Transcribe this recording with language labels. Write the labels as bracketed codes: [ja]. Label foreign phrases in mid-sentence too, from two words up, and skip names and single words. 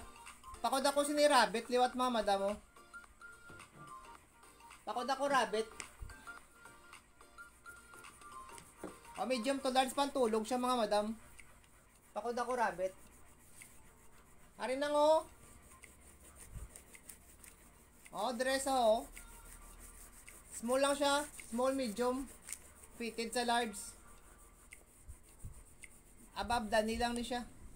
[hil] Pakod ako sini rabbit liwat mga madam mo. Pakod ako rabbit. O [en] medium to large [hil] pantulog siya mga madam. Pakod ako rabbit. Ari nang oh. Oh, dress oh. [en] Small [hil] lang siya. [en] Small, medium. [hil] Fitted sa large. Above dani lang ni siya.